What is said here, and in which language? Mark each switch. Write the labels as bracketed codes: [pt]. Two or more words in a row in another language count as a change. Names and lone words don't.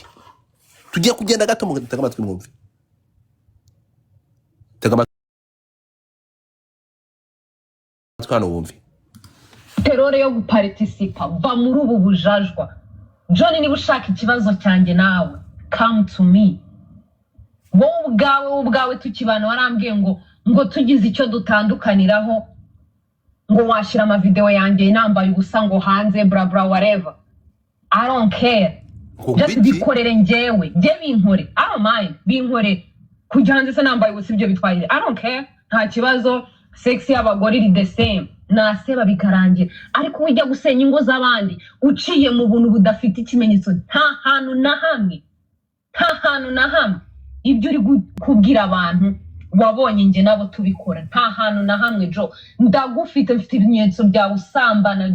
[rw] Tugiye kugenda gato mu gitega amatwi mwumve. Tega amatwi hano wumve. Terore yo guparticipa va muri ubu bujajwa. John niba ushaka ikibazo cyanjye nawe [en] come to me. [rw] Wowe ubwawe tukibana warambwiye ngo tugize icyo dutandukaniraho ngo washira ama video yanjye nambaye ubusa ngo hanze bra bra whatever. [en] I don't care. Just [rw] bikorere njyewe binkore. [en] I don't mind [rw] binkore kujya hanze se nambaye ubusa ibyo bitwaye. [en] I don't care. [rw] Nta kibazo. Sex y'abagore iri [en] the same. [rw] Naseba bikarangira. Ariko ujya gusenya ingo z'abandi uciye mu buntu budafite ikimenyetso nta hantu na hamwe. Ibyo uri kubwira abantu wabonye nge nabo tubikora nta hantu na hamwe. Jo ndagufite, mfite ibimenyetso bya usambana.